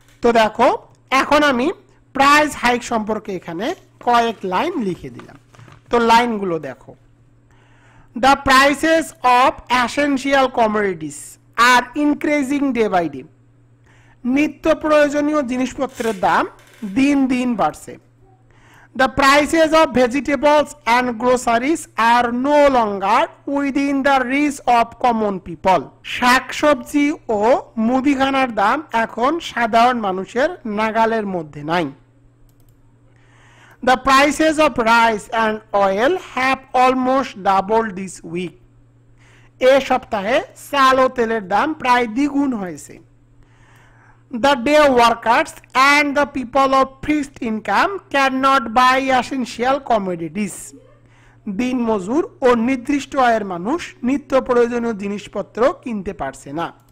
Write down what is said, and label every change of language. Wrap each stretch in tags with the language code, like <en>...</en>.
<bn>তো দেখো এখন আমি প্রাইস হাইক সম্পর্কে এখানে কয়েক লাইন লিখে দিলাম। তো লাইনগুলো দেখো।</bn> <en>the prices of essential commodities are increasing day by day,</en> <bn>নিত্য প্রয়োজনীয় জিনিসপত্রের দাম দিন দিন বাড়ছে।</bn> <en>The prices of vegetables and groceries are no longer within the reach of common people.</en> <bn>শাকসবজি ও মুদিখানার দাম এখন সাধারণ মানুষের নাগালের মধ্যে নাই।</bn> <en>The prices of rice and oil have almost doubled this week.</en> <bn>এই সপ্তাহে চাল ও তেলের দাম প্রায় দ্বিগুণ হয়েছে।</bn> <en>The day workers and the people of fixed income cannot buy essential commodities.</en> <bn>দিন মজুর ও নির্দিষ্ট আয়ের মানুষ নিত্য প্রয়োজনীয় জিনিসপত্র কিনতে পারছে না।</bn>